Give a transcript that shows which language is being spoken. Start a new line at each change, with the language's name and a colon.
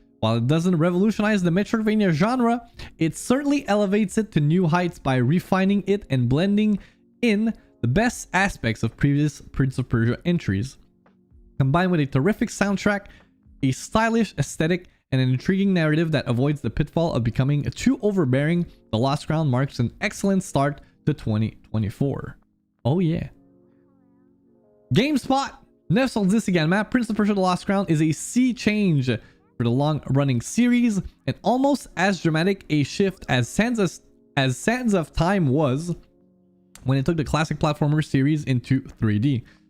English: While it doesn't revolutionize the Metroidvania genre, it certainly elevates it to new heights by refining it and blending in the best aspects of previous Prince of Persia entries. Combined with a terrific soundtrack, a stylish aesthetic, and an intriguing narrative that avoids the pitfall of becoming too overbearing, The Lost Crown marks an excellent start to 2024. Oh yeah.
French: GameSpot, 9 sur 10 également.
English: Prince of Persia The Lost Crown is a sea change for the long-running series, and almost as dramatic a shift as Sands of Time was when it took the classic platformer series into 3D.